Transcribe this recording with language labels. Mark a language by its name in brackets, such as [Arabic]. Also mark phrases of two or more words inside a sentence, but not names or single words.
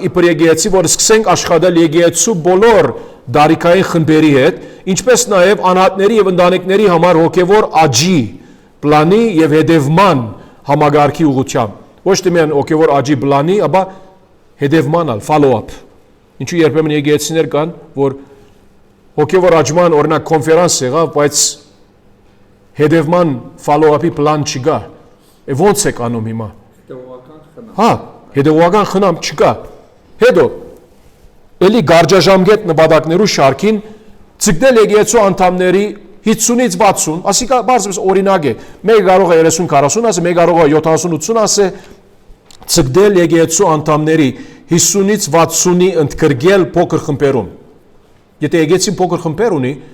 [Armenian] իբր եկեղեցի, որ սկսենք աշխատել եկեղեցու բոլոր դարիքային խմբերի հետ, ինչպես նաև անհատների եւ ընտանիքների համար հոգեվոր աճի պլանի եւ հետևման համագարքի ուղղությամբ։ Ոչ թե միայն հոգեվոր աճի պլանի, ապա հետևման ալ follow-up։ Ինչու երբեմն եկեղեցիներ կան, որ հոգեվոր աճման օրինակ կոնֆերանս եղավ, բայց հետևման follow-up-ի պլան չկա։ Ոնց է կանում հիմա։ Հետևողական խնամ։ Հա, հետևողական խնամ չկա։ Հետո էլի գարջաժամկետ նպատակներու շարքին ցկնել եկեղեցու անդամների 50-ից 60, ասիկա բարձրապես օրինակ է։ Մեկը կարող է 30-40 ասե, մեկը կարող է 70-80 ասե, ցկնել եկեղեցու անդամների 50-ից 60-ի ընդգրկել փոքր խմբերում։ Եթե եկեղեցին փոքր խմբեր ունի,